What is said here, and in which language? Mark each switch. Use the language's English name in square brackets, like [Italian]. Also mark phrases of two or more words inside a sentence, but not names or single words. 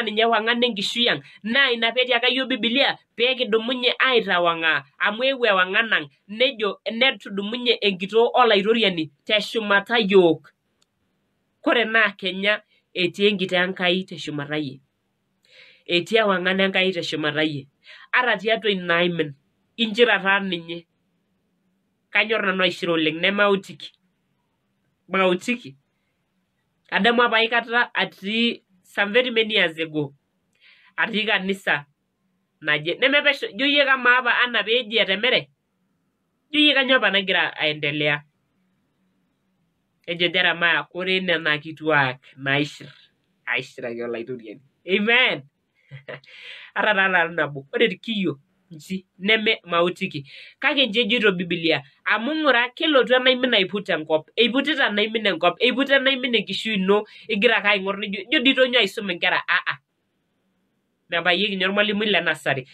[Masai] ninye wang'an enkishui ang naa ina peetiaka yiok Biblia peekidumunye aitawang'aa amu eewuo ewang'an ang nejo netudumunye enkitoo olaitoriani teshumata yiok kore naa Kenya etii enkitoo Enkai teshumata yie etii ewang'an Enkai teshumata yie ata tiatua inaimin inchira taa ninye kanyor nanu aishira oleng nemautiki adamu apa aikata atii [English] some very many years ago [Masai] atii kanisa naje nemepesho ijo yie kamaa apa ana peeji etemere ijo yie kanyoo apa nagira aendelea ejo Jeremiah kore nena kituak aishiraki olaitoriani amen ata taa nanu nabo ore kiyo nchi neme mautiki kake nchi ejito Biblia amu ng'ura kelotu enaimin aiput enkop eiputita enaimin enkop eiput enaimin enkishui ino igira ake aing'or nijo dii tonyua aisum inkera mebayieki ninye ormalimui le nasari.